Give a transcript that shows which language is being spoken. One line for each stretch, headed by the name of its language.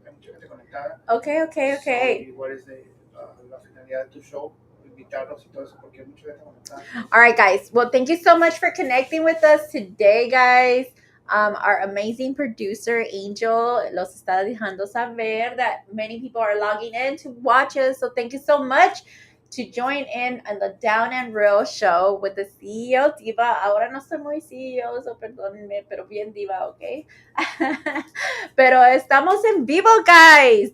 Spanish: Hay mucha gente conectada.
English: Okay. So what is
Spanish: la finalidad de tu
English: show?
Spanish: Invitarlos y todo eso, porque hay mucha gente conectada.
English: All right, guys. Well, thank you so much for connecting with us today, guys. Our amazing producer, Angel,
Spanish: los está dejando saber
English: that many people are logging in to watch us. So thank you so much to join in on the Down and Real show with the CEO Diva.
Spanish: Ahora no soy muy CEO, so perdónenme, pero bien diva, okay? Pero estamos en vivo, guys.